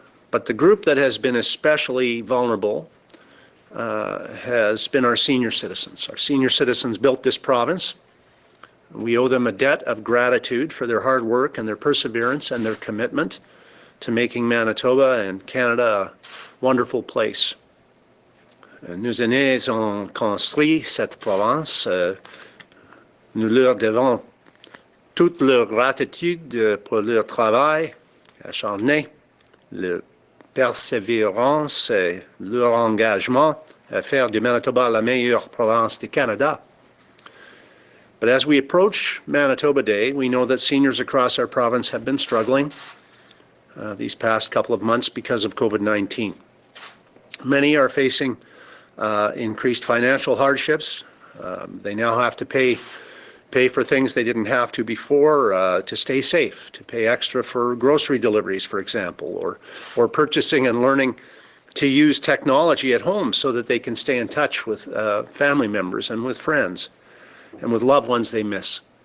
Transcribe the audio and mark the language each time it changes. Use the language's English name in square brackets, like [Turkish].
[English] But the group that has been especially vulnerable has been our senior citizens. Our senior citizens built this province. We owe them a debt of gratitude for their hard work and their perseverance and their commitment to making Manitoba and Canada a wonderful place. [French] Nos aînés ont construit cette province. Nous leur devons toute leur gratitude pour leur travail acharné, leur persévérance et leur engagement à faire de Manitoba la meilleure province du Canada. [English] But as we approach Manitoba Day, we know that seniors across our province have been struggling these past couple of months because of COVID-19. Many are facing increased financial hardships. They now have to pay for things they didn't have to before to stay safe, to pay extra for grocery deliveries, for example, or purchasing and learning to use technology at home so that they can stay in touch with family members and with friends and with loved ones they miss.